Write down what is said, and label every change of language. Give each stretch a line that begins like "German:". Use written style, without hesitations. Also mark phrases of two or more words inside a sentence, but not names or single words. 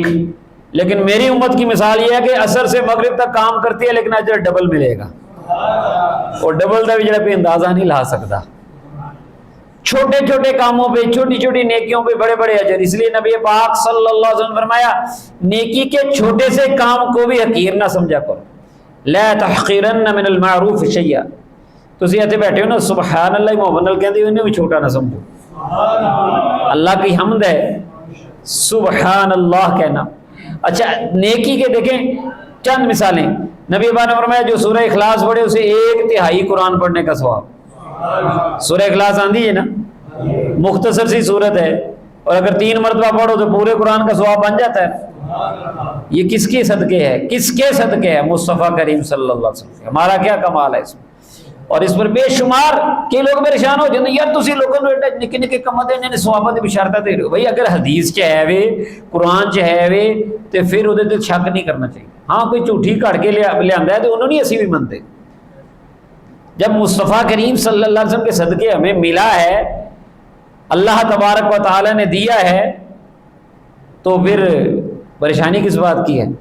Urdu: لیکن میری امت کی مثال یہ ہے کہ عصر سے مغرب تک کام کرتی ہے لیکن اجر ڈبل ملے گا, اور ڈبل کا بھی جڑا پہ اندازہ نہیں لا سکتا. چھوٹے چھوٹے کاموں پہ, چھوٹی چھوٹی نیکیوں پہ بڑے بڑے اجر. اس لیے نبی پاک
Arabic: صلی اللہ علیہ وسلم
Urdu: فرمایا نیکی کے چھوٹے سے کام کو بھی حقیر نہ سمجھا کرو.
Arabic: لا تحقیرن من المعروف شیئا.
Punjabi: تسی ایتھے بیٹھے ہو نا
Arabic: سبحان اللہ
Punjabi: محمد نال کہندے
Urdu: انہیں بھی چھوٹا نہ سمجھو. اللہ کی حمد ہے
Arabic: سبحان اللہ
Urdu: کہنا. اچھا نیکی کے دیکھیں چند مثالیں. نبی پاک نے فرمایا جو سورہ اخلاص پڑھے اسے 1/3 قرآن پڑھنے کا ثواب. سورہ اخلاص آندھی ہے نا, مختصر سی صورت ہے, اور اگر 3 مرتبہ پڑھو تو پورے قرآن کا ثواب بن جاتا ہے. یہ کس کے صدقے ہے؟ کس کے صدقے ہے؟ مصطفیٰ کریم
Arabic: صلی اللہ علیہ وسلم.
Urdu: ہمارا کیا کمال ہے اس میں. اور اس پر بے شمار کے لوگ پریشان ہو جاتے
Punjabi: یار تسی لوگوں نے نکے نکے کم دے نے ثواباں دی بشارتاں دے رہے ہو. بھائی اگر حدیث چ ہے وے, قرآن چ ہے وے, تے پھر اودے تے شک نہیں کرنا چاہیے. ہاں کوئی جھوٹھی کڑ کے لے آندا ہے تے انہوں نہیں اسی بھی منتے.
Urdu: جب مصطفیٰ کریم
Arabic: صلی اللہ علیہ وسلم
Urdu: کے صدقے ہمیں ملا ہے,
Arabic: اللہ تبارک و تعالی
Urdu: نے دیا ہے, تو پھر پریشانی کس بات کی ہے.